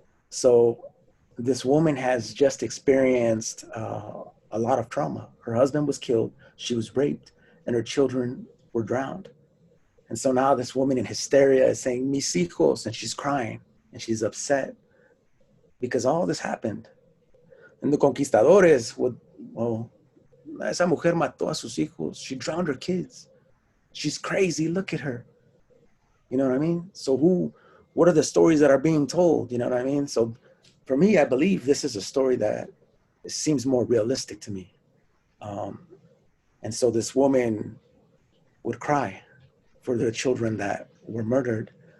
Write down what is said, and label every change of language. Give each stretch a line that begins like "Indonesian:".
English: So this woman has just experienced a lot of trauma. Her husband was killed, she was raped, and her children were drowned. And so now this woman in hysteria is saying,
Spanish: mis hijos,
English: and she's crying and she's upset because all this happened. And the conquistadores would, well,
Spanish: esa mujer mató a sus hijos.
English: She drowned her kids. She's crazy. Look at her. You know what I mean? So what are the stories that are being told? You know what I mean? So for me, I believe this is a story that seems more realistic to me. And so this woman would cry for the children that were murdered.